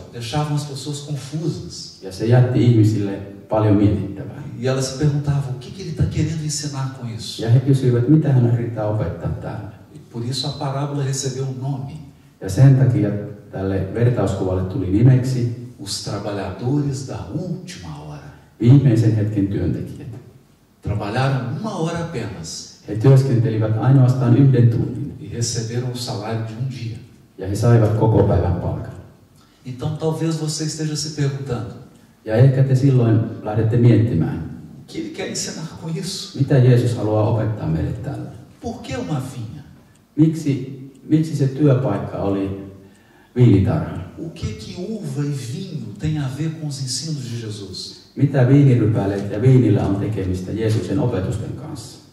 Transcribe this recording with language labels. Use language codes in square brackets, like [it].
[pt] Deixavam as pessoas confusas. [fi] Ja se jätti ihmisille paljon mietittävää. [pt] E elas se perguntavam o que ele está querendo ensinar com isso. [fi] Ja he kysyivät, mitä hän yrittää opettaa täällä. [pt] E por isso a parábola recebeu um nome: [fi] Ja sen takia tälle vertauskuvalle tuli nimeksi [pt] os trabalhadores da última hora. [fi] viimeisen hetken työntekijät. [pt] Trabalharam 1 hora apenas [fi] He työskentelivät ainoastaan 1 tunnin [pt] e receberam o salário de um dia. [fi] ja he saivat koko päivän palkan. [pt] Então talvez você esteja se perguntando: [fi] Ja ehkä te silloin lähdette miettimään, [pt] o que ele quer ensinar com isso? [fi] mitä Jeesus haluaa opettaa meille tällä. [pt] Por que uma vinha? [fi] Miksi se työpaikka oli viinitarha? [pt] O que uva e vinho tem a ver com os ensinos de Jesus? [fi] Mitä viinirypäleet ja viinillä on tekemistä Jeesuksen opetusten kanssa?